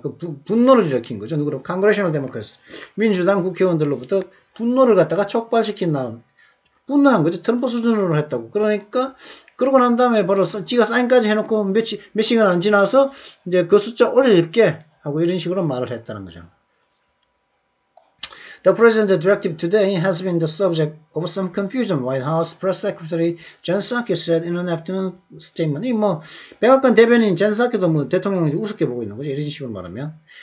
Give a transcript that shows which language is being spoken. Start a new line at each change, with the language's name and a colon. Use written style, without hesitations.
Korean: 그 분노를 일으킨 거죠. 누구로? Congressional Democrats 민주당 국회의원들로부터 분노를 갖다가 촉발시킨 다음 분노한 거죠. 트럼프 수준으로 했다고. 그러니까 그러고 난 다음에 바로 지가 사인까지 해놓고 몇 시간 안 지나서 이제 그 숫자 올릴게 하고 이런 식으로 말을 했다는 거죠.
English: The president's directive today has been the subject of some confusion. White House Press Secretary Jen Psaki said in an afternoon statement.
Korean: 백악관 대변인 젠 사키도 뭐 대통령을 우습게 보고 있는 거죠. 이런 식으로 말하면.